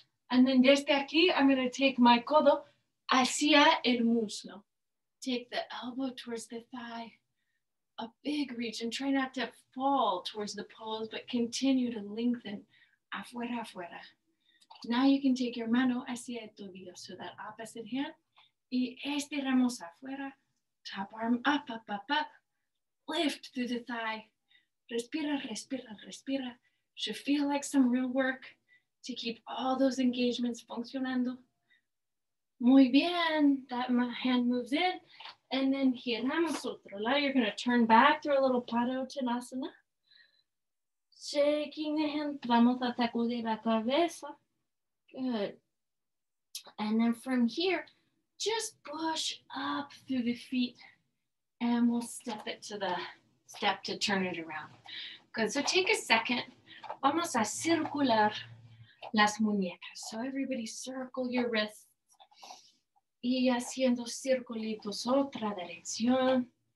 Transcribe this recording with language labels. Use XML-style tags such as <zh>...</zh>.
<en>And then</en> <es>desde aquí,</es> <en>I'm going to take my</en> <es>codo hacia el muslo.</es> <en>Take the elbow towards the thigh. A big reach, and try not to fall towards the pose, but continue to lengthen. Afuera, afuera. Now you can take your</en> <es>mano hacia el tobillo,</es> <en>so that opposite hand.</en> <es>Y estiramos afuera.</es> <en>Top arm up, up, up, up. Lift through the thigh.</en> <es>Respira, respira, respira.</es> <en>Should feel like some real work to keep all those engagements funcionando.</en> <es>Muy bien.</es> <en>That hand moves in. And then</en> <es>giramos otro lado.</es> <en>You're going to turn back through a little Padottanasana. Shaking the hand.</en> <es>Vamos a sacudir la cabeza. Good.</es> <en>And then from here, just push up through the feet. And we'll step it to the step to turn it around. Good. So take a second.</en> <es>Vamos a circular las muñecas.</es> <en>So everybody circle your wrists.</en> <es>Y haciendo circulitos otra dirección.</es>